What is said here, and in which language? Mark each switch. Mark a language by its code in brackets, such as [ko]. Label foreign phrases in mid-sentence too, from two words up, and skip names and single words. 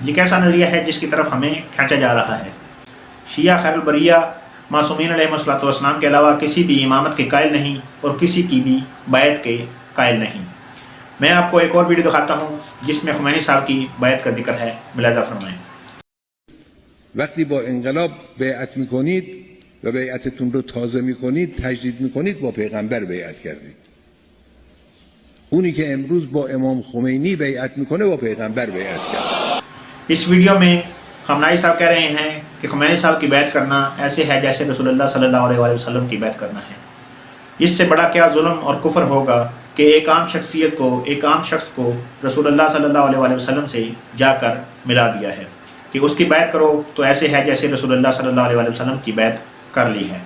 [ur] یہ کیسا نظریہ ہے جس کی طرف ہمیں کھینچا جا رہا ہے؟ شیعہ [ar] خیر البریہ [ur] معصومین [ar] علیہ السلام [ur] کے علاوہ کسی بھی امامت کے قائل نہیں اور کسی کی بھی بیعت کے قائل نہیں۔ میں آپ کو ایک اور ویڈیو دکھاتا ہوں جس میں خمینی صاحب کی بیعت کا ذکر ہے، ملاحظہ فرمائیں۔ [fa] وقتی با انقلاب بیعت میکنید و بیعتتون رو تازه میکنید، تجدید میکنید، با پیغمبر بیعت کردید. اونی که امروز با امام خمینی بیعت میکنه با پیغمبر بیعت کرد. [ur] اس ویڈیو میں خامنہئی صاحب کہہ رہے ہیں کہ خمینی صاحب کی بیعت کرنا ایسے ہے جیسے رسول اللہ [ar] صلی اللہ علیہ وسلم [ur] کی بیعت کرنا ہے۔ اس سے بڑا کیا ظلم اور کفر ہوگا کہ ایک عام شخص کو رسول اللہ [ar] صلی اللہ علیہ وسلم [ur] سے جا کر ملا دیا ہے کہ اس کی بیعت کرو تو ایسے ہے جیسے رسول اللہ [ar] صلی اللہ علیہ وسلم [ur] کی بیعت کر لی ہے۔